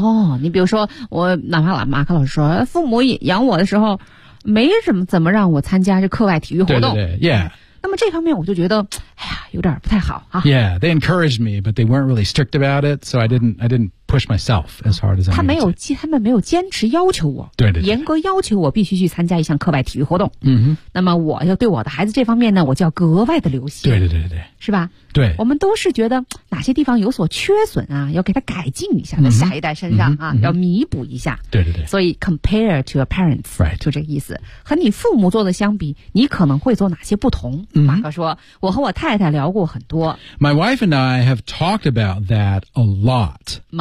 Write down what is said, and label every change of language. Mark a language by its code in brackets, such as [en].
[zh] Oh, 你比如说我哪怕马克老师说父母养我的时候没什么怎么让我参加这课外体育活动。对 yeah. 那么这方面我就觉得哎呀有点不太好啊。 [en] Yeah, they encouraged me, but they weren't really strict about it, so I didn't push myself as hard as I need to. [zh] 他们没有坚持要求我，对对对，严格要求我必须去参加一项课外体育活动。嗯哼。那么我要对我的孩子这方面呢，我就要格外的留心。对对对对，是吧？对。我们都是觉得哪些地方有所缺损啊，要给他改进一下，在下一代身上啊，要弥补一下。对对对。所以 [en] compare to your parents， right， [zh] 就这个意思。和你父母做的相比，你可能会做哪些不同？马哥说，我和我太太聊过很多。 [en] My wife and I have talked about that a lot.